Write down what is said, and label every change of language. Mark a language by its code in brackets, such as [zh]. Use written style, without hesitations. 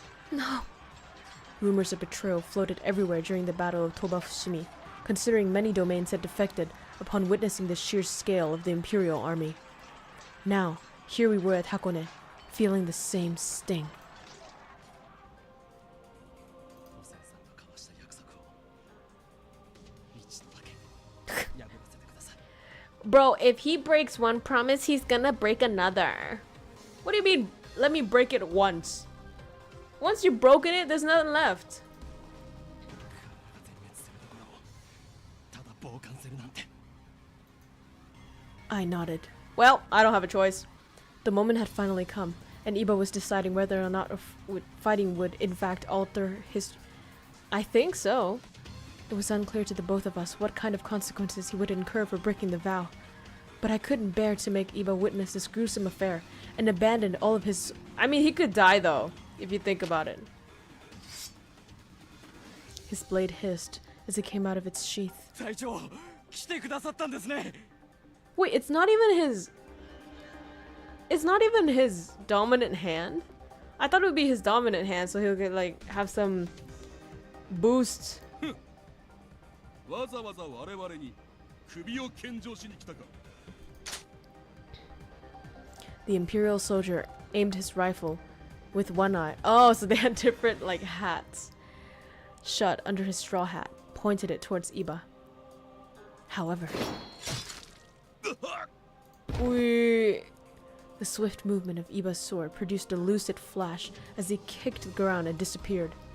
[en] No. Rumors of betrayal floated everywhere during the Battle of Toba Fushimi, considering many domains had defected upon witnessing the sheer scale of the Imperial army. Now, here we were at Hakone, feeling the same sting. [ja] おせんさんと交わした約束を一度だけ破らせてください。 [en] Bro, if he breaks one promise, he's gonna break another. What do you mean, let me break it once? Once you've broken it, there's nothing left. [ja] 体が全滅するところをただ傍観するなんて。 [en] I nodded. Well, I don't have a choice. The moment had finally come, and Iba was deciding whether or not fighting would in fact alter his... I think so. It was unclear to the both of us what kind of consequences he would incur for breaking the vow. But I couldn't bear to make Iba witness this gruesome affair, and abandoned all of his... I mean, he could die though, if you think about it. His blade hissed as it came out of its sheath. [ja] 隊長、来てくださったんですね。 [en] Wait, it's not even his... It's not even his dominant hand? I thought it would be his dominant hand so he'll get, like, have some boost. [ja] わざわざ我々に首を献上しに来たか。 [en] The Imperial soldier aimed his rifle with one eye. Oh, so they had different, like, hats. Shut under his straw hat, pointed it towards Iba. However, The swift movement of Iba's sword produced a lucid flash as he kicked the ground and disappeared.